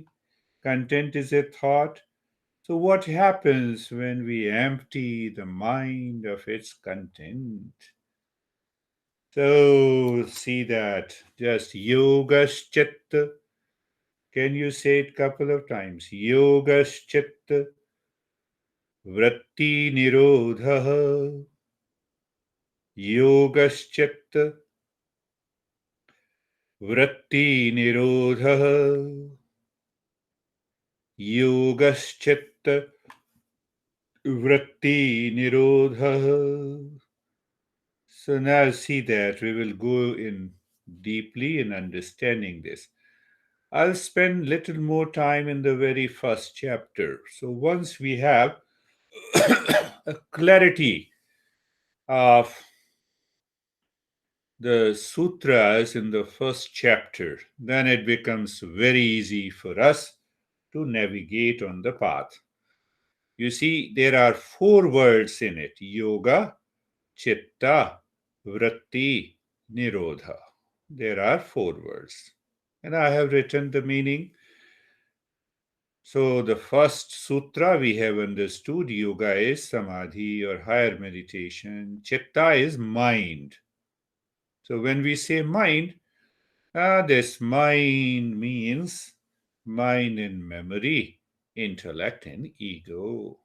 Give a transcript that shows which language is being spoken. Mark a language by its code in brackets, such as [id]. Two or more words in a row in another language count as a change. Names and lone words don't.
[en] Content is a thought. So what happens when we empty the mind of its content? So see that. Just yogaschit. Can you say it couple of times? [sa] Yogaschit vratti nirodha. Yogaschit vratti nirodha. Yogaschit vratti nirodha. [en] So now see that we will go in deeply in understanding this. I'll spend little more time in the very first chapter. So once we have a clarity of the sutras in the first chapter, then it becomes very easy for us to navigate on the path. You see, there are 4 words in it: [sa] yoga, chitta, vritti, nirodha. [en] There are 4 words. And I have written the meaning. So, the first sutra we have understood yoga is samadhi or higher meditation, chitta is mind. So, when we say mind, this mind means mind and memory, intellect and ego.